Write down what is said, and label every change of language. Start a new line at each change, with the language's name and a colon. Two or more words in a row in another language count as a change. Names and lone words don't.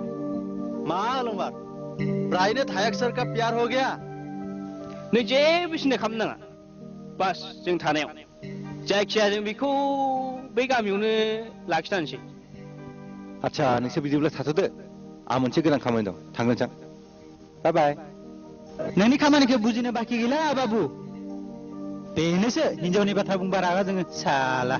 Bodo: मा अलंबार प्रायनो थायाक
Hindi: सर का प्यार हो गया
Bodo: नों जेबो सिन्था खालामनो नाङा बास जों थानायाव जायखिया जों बेखौ बै गामियावनो लाखिनानैसै आच्छा नोंसोर बिदिब्ला थाथ'दो आं मोनसे गोनां खामानि दं थांनोसै
English: bye bye
Bodo: नोंनि खामानिखौ बुजिनो बाखि गैला बाबु बेनोसो हिनजावनि बाथ्रा बुंबा रागा जोङो साला